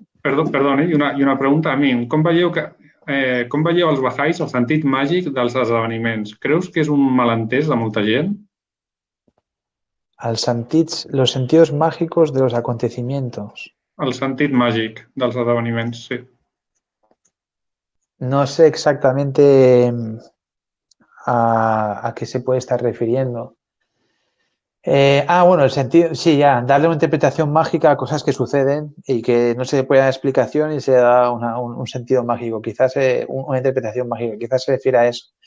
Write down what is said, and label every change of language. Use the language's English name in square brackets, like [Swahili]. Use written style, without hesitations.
[Catalan] Perdona, i una pregunta a mi. Com veieu els bahá'ís el sentit màgic dels esdeveniments? Creus que és un malentès de molta gent? [Spanish] Los sentidos mágicos de los acontecimientos. [Catalan] El sentit màgic dels esdeveniments, sí. [Spanish] No sé exactamente a qué se puede estar refiriendo. Bueno, el sentido, sí, ya, darle una interpretación mágica a cosas que suceden y que no se puede dar explicación y se da un sentido mágico, quizás una interpretación mágica, quizás se refiere a eso.